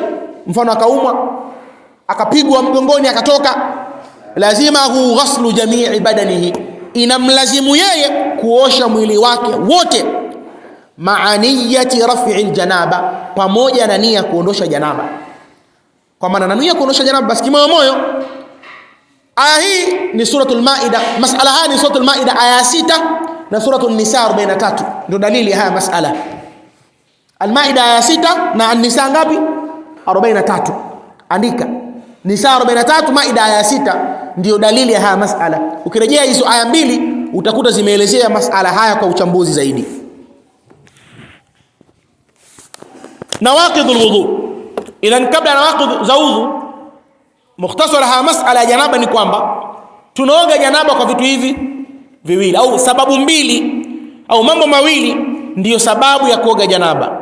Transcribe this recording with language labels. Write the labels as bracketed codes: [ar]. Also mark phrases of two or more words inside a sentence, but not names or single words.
[sw] Mfano akaumwa, akapigwa mgongoni akatoka, lazima hu [ar] غسل جميع بدنه, [sw] inamlazimu yeye kuosha mwili wake wote, [ar] مع نية رفع الجنابة, [sw] pamoja na nia kuondosha janaba. Kwa maana nia kuondosha janaba basi kimoyo. Aya hii ni suratul Maida, masala haya ni suratul Maida aya 6 na suratul Nisa 43, ndio dalili haya masala. Al-Maida aya 6 na An-Nisa ngapi? 43. Andika Nisa 43, Maida aya 6, ndio dalili ya haya masala. Ukirejea hizo aya mbili utakuta zimeelezea masala haya kwa uchambuzi zaidi. [ar] نواقض الوضوء, [sw] ilan kabla nawaqid za wudu, mukhtasara haya masala ya janaba ni kwamba tunaoga janaba kwa vitu hivi viwili au sababu mbili au mambo mawili ndiyo sababu ya kuoga janaba.